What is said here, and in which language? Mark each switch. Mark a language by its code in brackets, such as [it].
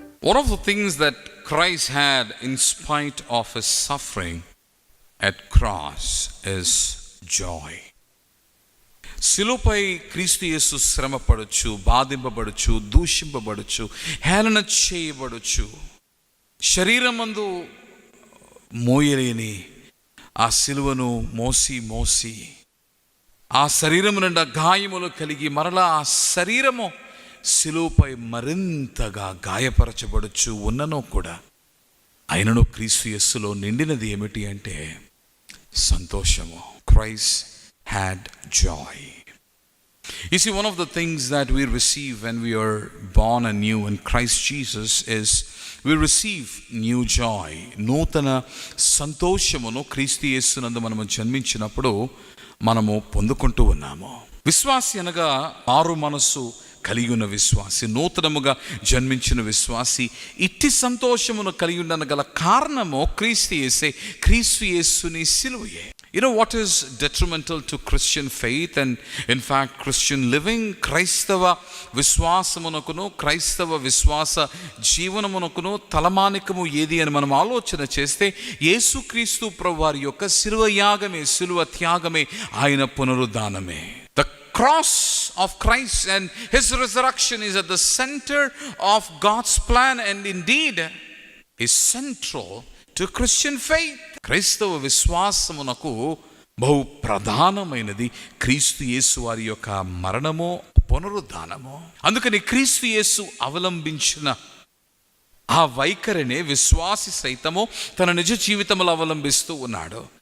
[en] One of the things that Christ had in spite of his suffering at cross is joy. [te] శిలువపై క్రీస్తు యేసు శ్రమ పడొచ్చు, బాధింపబడచ్చు, దూషింపబడచ్చు, హేళన చేయబడచ్చు. శరీరమందు మోయలేని ఆ శిలువను మోసి ఆ శరీరము నిండా గాయములు కలిగి మరలా ఆ శరీరము శిలువపై మరింతగా గాయపరచబడచ్చు ఉన్ననో కూడా అయినను క్రీస్తు యేసులో నిండినది ఏమిటి అంటే సంతోషము. [en] Christ had joy. You see, one of the things that we receive when we are born anew in Christ Jesus is we receive new joy. [te] నూతన సంతోషమును క్రీస్తు యేసునందు మనము జన్మించినప్పుడు మనము పొందుకుంటూ ఉన్నాము. విశ్వాసి అనగా మారు మనస్సు కలిగి ఉన్న విశ్వాసి, నూతనముగా జన్మించిన విశ్వాసి ఇట్టి సంతోషమును కలిగి ఉండగల కారణము క్రీస్తు యేసుని సిలువయే. [en] You know what is detrimental to Christian faith and in fact Christian living? [te] క్రైస్తవ విశ్వాసమునకును క్రైస్తవ విశ్వాస జీవనమునకును తలమానికము ఏది అని మనం ఆలోచన చేస్తే యేసుక్రీస్తు ప్రభువారి యొక్క శిలువ యాగమే, శిలువ త్యాగమే, ఆయన పునరుద్ధానమే. [en] The cross of Christ and his resurrection is at the center of God's plan and indeed is central to Christian faith. [te] క్రైస్తవ విశ్వాసమునకు బహు ప్రధానమైనది క్రీస్తు యేసు వారి యొక్క మరణము, పునరుద్ధానము. అందుకని క్రీస్తు యేసు అవలంబించిన ఆ వైఖరినే విశ్వాసి సైతము తన నిజ జీవితంలో అవలంబిస్తూ ఉన్నాడు.